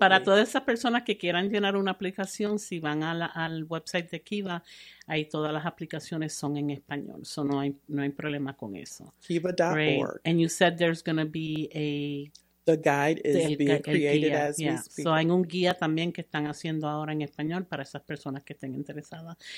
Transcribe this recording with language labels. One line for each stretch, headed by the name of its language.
Spanish: Para todas esas personas que quieran llenar una aplicación, si van al website de Kiva, ahí todas las aplicaciones son en español. So no hay problema con eso. Kiva.org.
English: Great. And you said there's going to be a The guide is being created as we speak.
Spanish: So hay un guía también que están haciendo ahora en español para esas personas que estén interesadas.